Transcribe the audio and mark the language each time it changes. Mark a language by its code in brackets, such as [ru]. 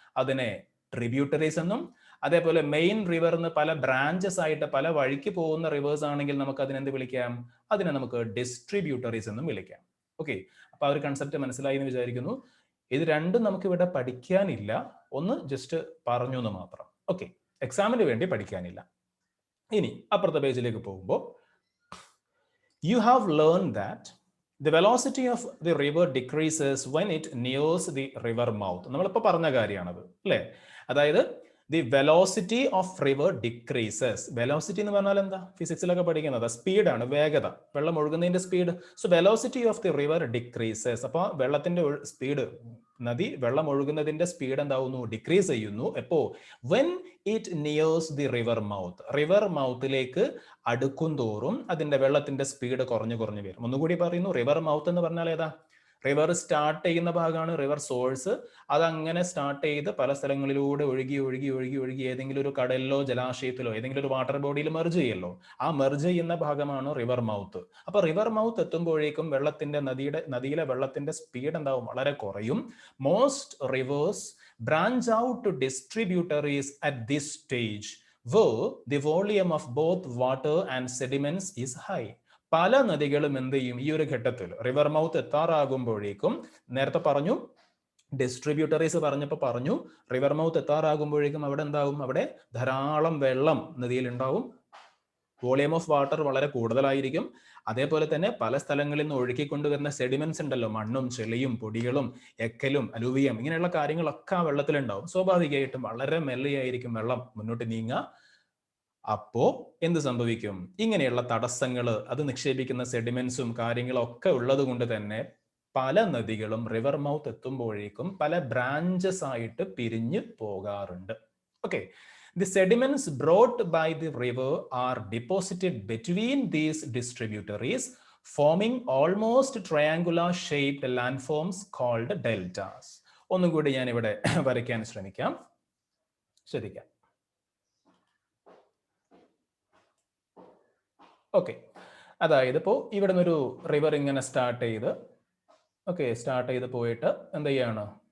[ml] അതിനെ ട്രിബ്യൂട്ടറീസ് എന്നും. അതേപോലെ മെയിൻ റിവറിന് പല ബ്രാഞ്ചസ് ആയിട്ട് പല വഴിക്ക് പോകുന്ന റിവേഴ്സ് ആണെങ്കിൽ നമുക്ക് അതിനെന്ത് വിളിക്കാം? അതിനെ നമുക്ക് ഡിസ്ട്രിബ്യൂട്ടറീസ് എന്നും വിളിക്കാം. ഓക്കെ, അപ്പൊ ആ ഒരു കൺസെപ്റ്റ് മനസ്സിലായി എന്ന് വിചാരിക്കുന്നു. ഇത് രണ്ടും നമുക്ക് ഇവിടെ പഠിക്കാനില്ല, ഒന്ന് ജസ്റ്റ് പറഞ്ഞു എന്ന് മാത്രം. ഓക്കെ, എക്സാമിന് വേണ്ടി പഠിക്കാനില്ല. ഇനി അപ്പുറത്തെ പേജിലേക്ക് പോകുമ്പോൾ [en] you have learned that the velocity of the river decreases when it nears the river mouth. [ml] നമ്മളിപ്പോൾ പറഞ്ഞ കാര്യമാണത് അല്ലേ? [en] അതായത് the velocity of river decreases. [ml] Velocity എന്ന് പറഞ്ഞാൽ എന്താ? ഫിസിക്സിലൊക്കെ പഠിക്കുന്നത് സ്പീഡാണ്, വേഗത, വെള്ളം ഒഴുകുന്നതിന്റെ speed. [en] So velocity of the river decreases. [ml] അപ്പോൾ വെള്ളത്തിന്റെ സ്പീഡ്, നദി വെള്ളം ഒഴുകുന്നതിന്റെ സ്പീഡ് എന്താവുന്നു? ഡിക്രീസ് ചെയ്യുന്നു. എപ്പോ? [en] When it nears the river mouth. [ml] River മൗത്തിലേക്ക് അടുക്കും തോറും അതിന്റെ വെള്ളത്തിന്റെ സ്പീഡ് കുറഞ്ഞു വരും. ഒന്നുകൂടി പറയുന്നു, റിവർ മൗത്ത് എന്ന് പറഞ്ഞാൽ ഏതാ? റിവർ സ്റ്റാർട്ട് ചെയ്യുന്ന ഭാഗമാണ് റിവർ സോഴ്സ്. അതങ്ങനെ സ്റ്റാർട്ട് ചെയ്ത് പല സ്ഥലങ്ങളിലൂടെ ഒഴുകി ഏതെങ്കിലും ഒരു കടലിലോ ജലാശയത്തിലോ ഏതെങ്കിലും ഒരു വാട്ടർ ബോഡിയിൽ മെർജ് ചെയ്യല്ലോ. ആ മെർജ് ചെയ്യുന്ന ഭാഗമാണ് റിവർ മൗത്ത്. അപ്പൊ റിവർ മൗത്ത് എത്തുമ്പോഴേക്കും നദിയിലെ വെള്ളത്തിന്റെ സ്പീഡ് എന്താവും? വളരെ കുറയും. [en] Most rivers branch out to distributaries at this stage where the volume of both water and sediments is high. [ml] പല നദികളും എന്ത് ചെയ്യും? ഈ ഒരു ഘട്ടത്തിൽ റിവർ മൗത്ത് എത്താറാകുമ്പോഴേക്കും, നേരത്തെ പറഞ്ഞു ഡിസ്ട്രിബ്യൂട്ടറീസ് പറഞ്ഞു റിവർ മൗത്ത് എത്താറാകുമ്പോഴേക്കും അവിടെ എന്താവും? അവിടെ ധാരാളം വെള്ളം നദിയിൽ ഉണ്ടാവും. വോളിയം ഓഫ് വാട്ടർ വളരെ കൂടുതലായിരിക്കും. അതേപോലെ തന്നെ പല സ്ഥലങ്ങളിൽ നിന്ന് ഒഴുക്കിക്കൊണ്ടുവരുന്ന സെഡിമെന്റ്സ് ഉണ്ടല്ലോ, മണ്ണും ചെളിയും പൊടികളും എക്കലും അലൂവിയം ഇങ്ങനെയുള്ള കാര്യങ്ങളൊക്കെ ആ വെള്ളത്തിലുണ്ടാവും. സ്വാഭാവികമായിട്ടും വളരെ മെല്ലെയായിരിക്കും വെള്ളം മുന്നോട്ട് നീങ്ങുക. അപ്പോ എന്ത് സംഭവിക്കും? ഇങ്ങനെയുള്ള തടസ്സങ്ങൾ, അത് നിക്ഷേപിക്കുന്ന സെഡിമെന്റ്സും കാര്യങ്ങളും ഒക്കെ ഉള്ളത് കൊണ്ട് തന്നെ പല നദികളും റിവർ മൗത്ത് എത്തുമ്പോഴേക്കും പല ബ്രാഞ്ചസ് ആയിട്ട് പിരിഞ്ഞു പോകാറുണ്ട്. [en] Okay, the sediments brought by the river are deposited between these distributaries, forming almost triangular shaped landforms called deltas. [ml] ഒന്നുകൂടി ഞാൻ ഇവിടെ വരയ്ക്കാൻ ശ്രമിക്കാം. ശ്രദ്ധിക്കാം. ഓക്കെ, അതായത് ഇപ്പോൾ ഇവിടെ നിന്നൊരു റിവർ ഇങ്ങനെ സ്റ്റാർട്ട് ചെയ്ത് പോയിട്ട് എന്ത് ചെയ്യാണ്?